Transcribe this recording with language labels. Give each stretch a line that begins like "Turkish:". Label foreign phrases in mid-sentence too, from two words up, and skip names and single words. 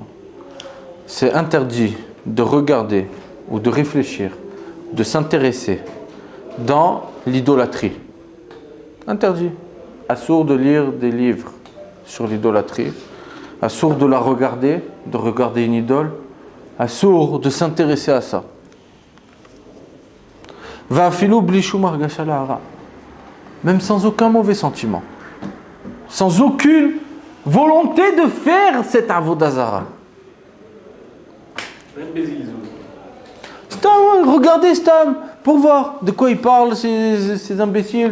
French: C'est interdit de regarder ou de réfléchir, de s'intéresser dans l'idolâtrie. Interdit. Assourd de lire des livres sur l'idolâtrie. Assourd de la regarder, de regarder une idole. Assourd de s'intéresser à ça.
Hebrew: ואפילו בלי שום הרגשה לרעה.
French: Même sans aucun mauvais sentiment. Sans aucune volonté de faire cette
Hebrew: עבודה זרה.
French: Stam, regardez Stam, pour voir de quoi ils parlent, ces imbéciles.